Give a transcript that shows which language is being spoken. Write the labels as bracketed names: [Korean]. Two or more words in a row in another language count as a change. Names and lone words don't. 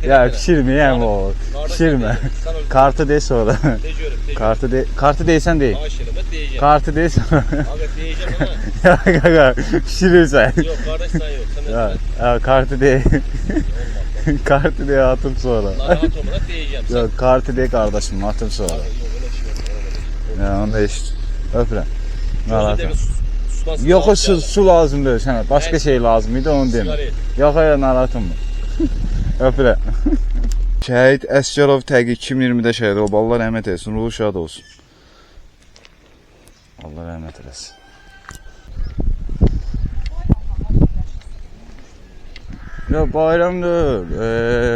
[Azerbaijani] Ya, pişirməyəm o. Pişirmə. Kartı de sonra. Kartı deysən dey. deyəcəm. Kartı de sonra. Abi deyəcəm ona. Ya, qaqa, pişirirsən. Yox, qardaş sən yox. Sən Ya, kartı de. Kartı de, atım sonra. narahat olma da deyəcəm. [Turkish] Yok, kartı de kardeşim, atım sonra. [Azerbaijani] Ya, onu da eşit. Öpürəm. Narahat olma. [Turkish] Yok, o su lazım değil sana. Başka şey lazım idi, onu deme. Yok, hayır, [Azerbaijani] narahat olma. Öpürəm. Şəhid Əsgərov təqi 2020-də şəhid olub. Allah rəhmət etsin, ruhu şad olsun. Allah rəhmət eləsin. Yox, bayramdır.